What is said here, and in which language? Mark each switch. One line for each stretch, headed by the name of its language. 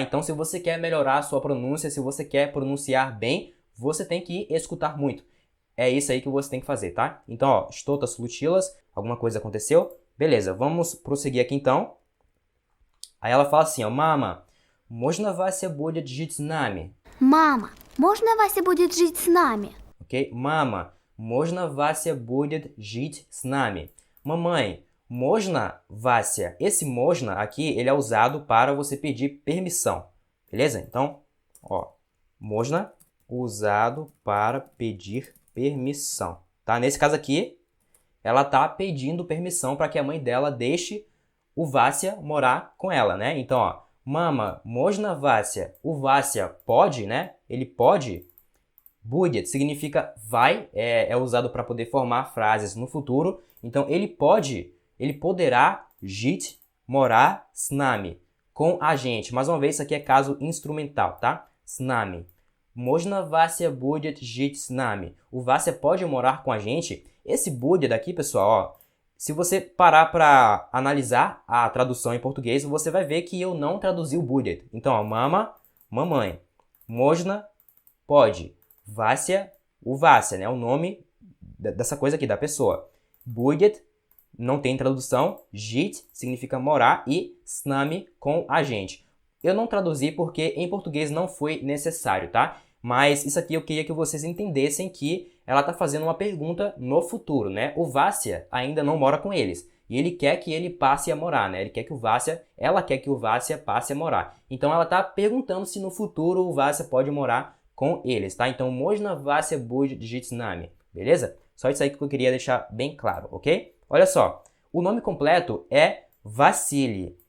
Portuguese: Então, se você quer melhorar a sua pronúncia, se você quer pronunciar bem, você tem que escutar muito. É isso aí que você tem que fazer, tá? Então, ó,
Russian: что-то случилось,
Portuguese: alguma coisa aconteceu. Beleza, vamos prosseguir aqui então. Aí ela fala assim, ó, Mama,
Russian: можно Вася будет жить с нами? Мама, можно Вася будет жить с нами? Ok? Mama, можно Вася будет жить с нами? Mamãe, можно Вася?
Portuguese: Esse можно aqui, ele é usado para você pedir permissão. Beleza? Então, ó, можно usado para pedir permissão. Tá? Nesse caso aqui, ela tá pedindo permissão para que a mãe dela deixe o Vася morar com ela, né? Então, ó, Mama,
Russian: можно Вася?
Portuguese: O Vася pode, né? Ele pode. Будет significa vai, é usado para poder formar frases no futuro. Então, ele poderá жить, morar
Russian: с нами,
Portuguese: com a gente. Mais uma vez, isso aqui é caso instrumental, tá?
Russian: С нами. Можно Вася будет жить с нами?
Portuguese: O Vася pode morar com a gente? Esse будет daqui, pessoal, ó, se você parar para analisar a tradução em português, você vai ver que eu não traduzi o будет. Então, ó, mama, mamãe. Можно, pode. Vася, o Vася, né? O nome dessa coisa aqui, da pessoa. Будет, não tem tradução. Жить significa morar e с нами, com a gente. Eu não traduzi porque em português não foi necessário, tá? Mas isso aqui eu queria que vocês entendessem que ela está fazendo uma pergunta no futuro, né? O Vася ainda não mora com eles. E ele quer que ele passe a morar, né? Ela quer que o Vася passe a morar. Então ela está perguntando se no futuro o Vася pode morar com eles, tá?
Russian: Então, можно Вася будет жить с нами?
Portuguese: Beleza? Só isso aí que eu queria deixar bem claro, ok? Olha só, o nome completo é Vassili.